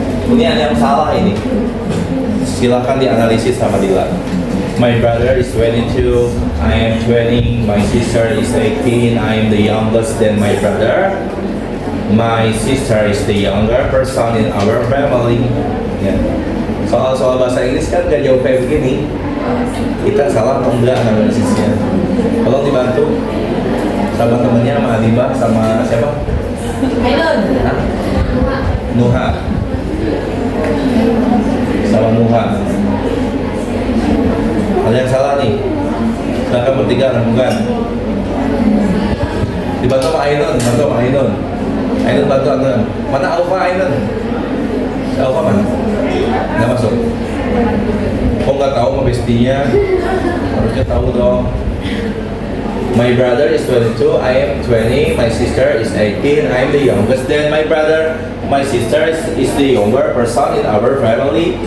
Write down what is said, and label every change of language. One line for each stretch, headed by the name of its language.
Indonesian: Ini ada yang salah ini. Silahkan dianalisis sama Dila.
English: My brother is 22, I am 20, my sister is 18, I am the youngest than my brother. My sister is the younger person in our family.
Indonesian: Ya. Soal-soal bahasa Inggris kan gak jauh kayak begini. Kita salah atau enggak analisisnya? Tolong dibantu sama temennya, sama Adiba, sama siapa? Ainun. Nuha. Sama Nuha. Ada yang salah nih. Silahkan bertiga renungan. Dibantu sama Ainun, bantu sama Ainun. Ainun bantu Ainun. Mana Alfa Ainun? Alfa mana? Nggak masuk. Kok nggak tahu sama bestinya? Harusnya tahu dong.
English: My brother is 22, I am 20, my sister is 18, I am the youngest than my brother. My sister is the younger person in our family.